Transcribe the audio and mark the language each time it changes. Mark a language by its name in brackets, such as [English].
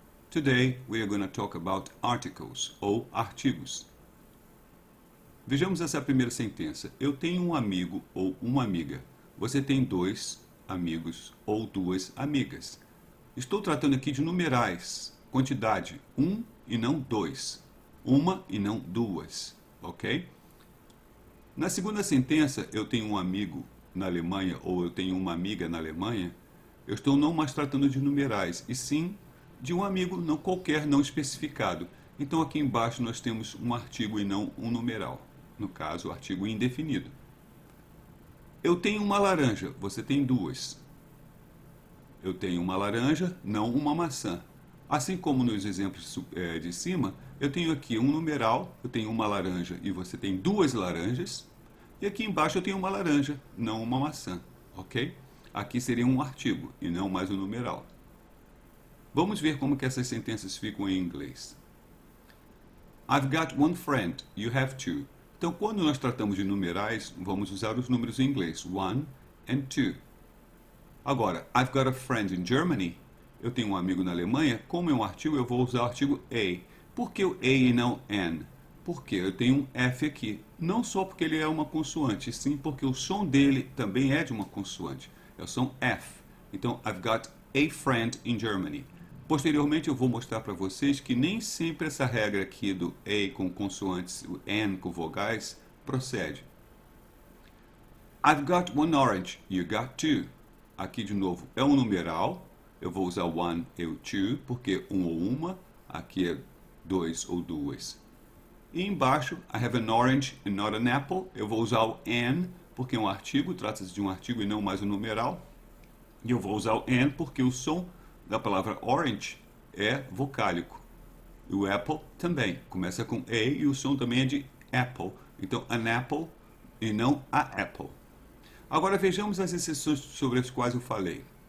[English] Today we are going to talk about articles, [Portuguese] ou artigos. Vejamos essa primeira sentença. Eu tenho um amigo ou uma amiga. Você tem dois amigos ou duas amigas. Estou tratando aqui de numerais, quantidade, um e não dois, uma e não duas, ok? Na segunda sentença, eu tenho um amigo na Alemanha ou eu tenho uma amiga na Alemanha, eu estou não mais tratando de numerais, e sim de um amigo não qualquer, não especificado. Então aqui embaixo nós temos um artigo e não um numeral, no caso o artigo indefinido. Eu tenho uma laranja, você tem duas. Eu tenho uma laranja, não uma maçã. Assim como nos exemplos de cima, eu tenho aqui um numeral, eu tenho uma laranja e você tem duas laranjas. E aqui embaixo eu tenho uma laranja, não uma maçã, ok? Aqui seria um artigo e não mais um numeral. Vamos ver como que essas sentenças ficam em inglês. [English] I've got one friend, you have two. [Portuguese] Então, quando nós tratamos de numerais, vamos usar os números em inglês, [English] one and two. Agora, I've got a friend in Germany. [Portuguese] Eu tenho um amigo na Alemanha. Como é um artigo, eu vou usar o artigo a. Por que o a e não an? Porque eu tenho um F aqui. Não só porque ele é uma consoante, sim porque o som dele também é de uma consoante. É o som F. [English] Então, I've got a friend in Germany. [Portuguese] Posteriormente, eu vou mostrar para vocês que nem sempre essa regra aqui do a com consoantes, o an com vogais, procede. [English] I've got one orange, you got two. [Portuguese] Aqui, de novo, é um numeral. Eu vou usar one e o two, porque um ou uma. Aqui é dois ou duas. [English] E embaixo, I have an orange and not an apple. [Portuguese] Eu vou usar o an, porque é um artigo, trata-se de um artigo e não mais um numeral. E eu vou usar o an porque o som da palavra orange é vocálico. E o apple também. Começa com a e o som também é de apple. Então, an apple e não a apple. Agora vejamos as exceções sobre as quais eu falei.